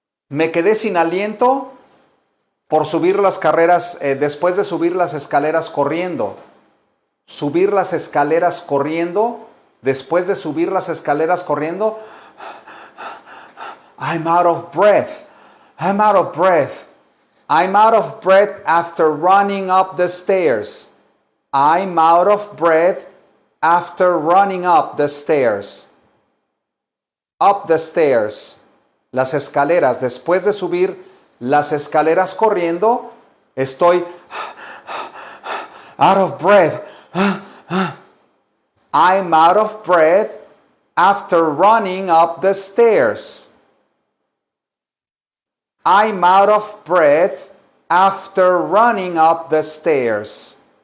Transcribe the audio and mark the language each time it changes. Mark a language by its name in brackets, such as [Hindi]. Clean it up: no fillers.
[Spanish] Me quedé sin aliento por subir las carreras, después de subir las escaleras corriendo. Subir las escaleras corriendo. Después de subir las escaleras corriendo. [English] I'm out of breath. I'm out of breath. I'm out of breath after running up the stairs. I'm out of breath after running up the stairs. Up the stairs. [Spanish] Las escaleras. Después de subir las escaleras corriendo, estoy [English] out of breath. I'm out of breath after running up the stairs. I'm out of breath after running up the stairs.